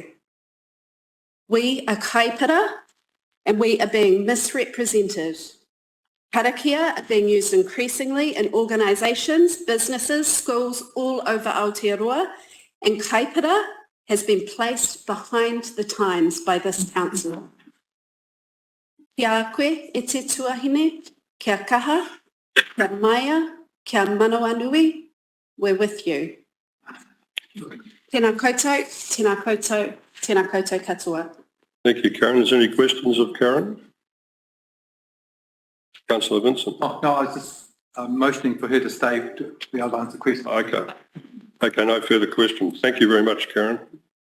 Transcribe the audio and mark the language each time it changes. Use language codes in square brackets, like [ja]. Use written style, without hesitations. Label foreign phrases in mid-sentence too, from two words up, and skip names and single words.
[en] We are kaipara, and we are being misrepresented. Karakia are being used increasingly in organisations, businesses, schools all over Aotearoa, and kaipara has been placed behind the times by this council. [mi] Kia koe e te tuahine, kia kaha, kia maia, kia manawanui, [en] we're with you. [mi] Tēnā koutou, tēnā koutou, tēnā koutou katoa. [en] Thank you, Karen. Is there any questions of Karen? Councillor Vincent. Oh, no, I was just motioning for her to stay to be able to answer questions. Okay. Okay, no further questions. Thank you very much, Karen.